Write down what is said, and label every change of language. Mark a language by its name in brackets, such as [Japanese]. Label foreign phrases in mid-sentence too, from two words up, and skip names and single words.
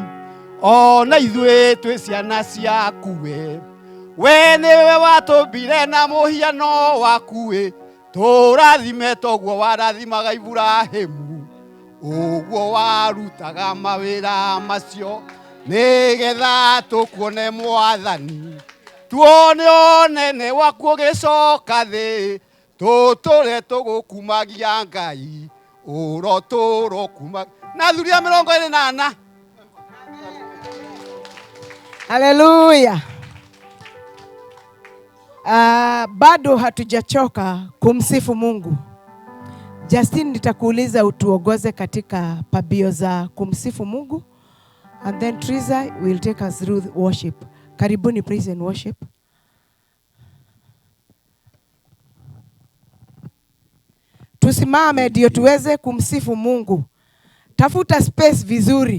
[Kikuyu] ona ithue twi ciana ciaku we niwe watumbire na muhiano waku turathime toguo warathimaga Ibrahimu uguo warutaga mawira macio nigetha tukuone mwathani tuone onene waku gicoka thi tuture tugukumagia Ngai uroturo kuma na thuria 24. Haleluya. [Swahili] Bado hatujachoka kumsifu Mungu. Justin, nitakuuliza utuongoze katika pabio za kumsifu Mungu, [English] and then Triza will take us through worship. [Swahili] Karibuni [English] praise and worship. [Swahili] Tusimame ndio tuweze kumsifu Mungu. Tafuta space vizuri.